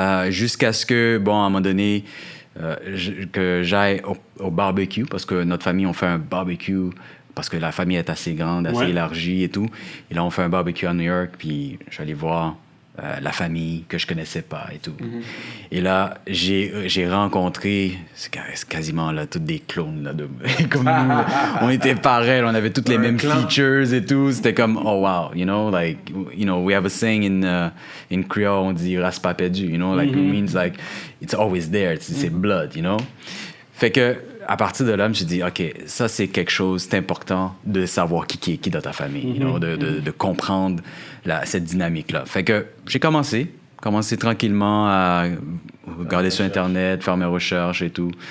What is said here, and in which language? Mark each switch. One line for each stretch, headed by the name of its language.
French: Jusqu'à ce que, bon, à un moment donné, que j'aille au barbecue, parce que notre famille, on fait un barbecue parce que la famille est assez grande, assez élargie et tout. Et là, on fait un barbecue à New York, puis je suis allé voir la famille que je connaissais pas et tout. Et là, j'ai rencontré, c'est quasiment là, toutes des clones là, comme nous. Là. On était pareils, on avait toutes les mêmes features et tout. C'était comme,
English: oh wow, you know, we have a saying in Creole,
French: on dit race pas perdu,
English: you know, like it means like it's always there,
French: c'est blood,
English: you know.
French: Fait que à partir de là, je me suis dit, OK, ça, c'est quelque chose, c'est important de savoir qui est qui dans ta famille,
English: you know,
French: de comprendre cette dynamique-là. Fait que j'ai commencé tranquillement à regarder sur Internet, faire mes recherches et tout.